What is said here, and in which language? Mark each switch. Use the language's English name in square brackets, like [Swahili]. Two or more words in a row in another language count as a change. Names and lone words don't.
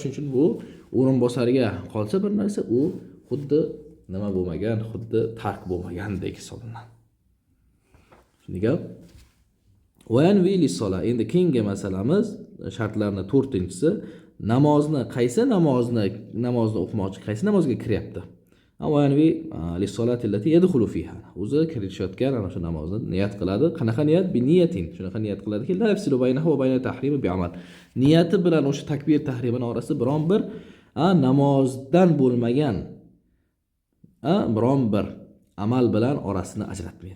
[Uzbek] Shuning uchun bu o'rinbosarga qolsa bir narsa, u xuddi nima bo'lmagan, xuddi tark bo'lmagandek hisoblanadi. [Arabic] Shunga وينوي للصلاة. [Uzbek] Endi keyingi masalamiz shartlarning 4-inchisi, qaysi namozni o'qimoqchi, qaysi namozga kiryapti. [Arabic] وينوي للصلاة التي يدخل فيها. [Uzbek] O'zi kirishayotgan ana shu namozni niyat qiladi. Qanaqa niyat? [Arabic] بنية. [Uzbek] Shunaqa niyat qiladiki, [Arabic] لا يفصل بينه وبين التحريمة بعمل. [Uzbek] Niyati bilan o'sha takbir tahrimini orasida biron bir namozdan bo'lmagan biron bir amal bilan orasini ajratmaydi.